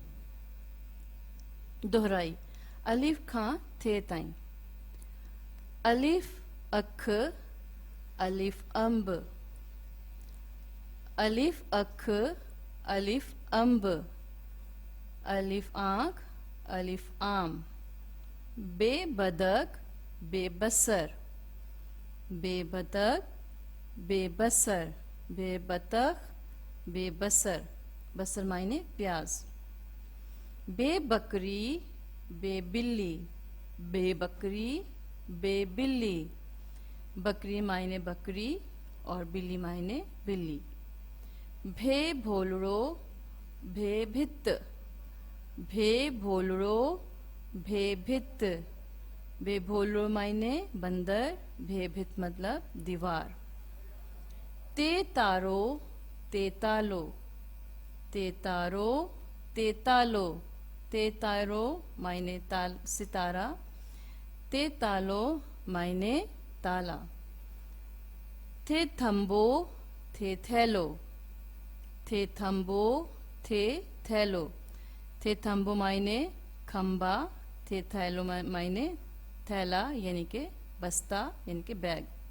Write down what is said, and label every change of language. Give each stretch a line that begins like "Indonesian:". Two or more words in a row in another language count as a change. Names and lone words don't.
Sindhi: दोहराई। अलिफ खां थे ताईं। अलिफ अख, अलिफ अंब। अलिफ अख, अलिफ अंब।
Hindi: अलिफ आँख, अलिफ आम।
Sindhi: बे बदक, बे बसर। बेबतख, बेबसर, बेबतख, बेबसर।
Hindi: बसर मायने प्याज।
Sindhi: बेबकरी, बेबिल्ली। बेबकरी, बेबिल्ली।
Hindi: बकरी मायने बकरी और बिल्ली मायने बिल्ली।
Sindhi: भे भोलड़ो, भे भित्त। भे भोलड़ो, भे भित्त। भे भोलड़ो
Hindi: मायने बंदर,
Sindhi: भे भित्त
Hindi: मतलब दीवार।
Sindhi: ते तारो, ते तालो। ते तारो, ते तालो। ते तारो
Hindi: मायने सितारा।
Sindhi: ते तालो
Hindi: मायने ताला।
Sindhi: थे थम्बो, थे थैलो। थे थम्बो, थे थैलो। थे थम्बो
Hindi: मायने खम्बा।
Sindhi: थे थैलो
Hindi: मायने थैला यानी कि बस्ता यानी कि बैग।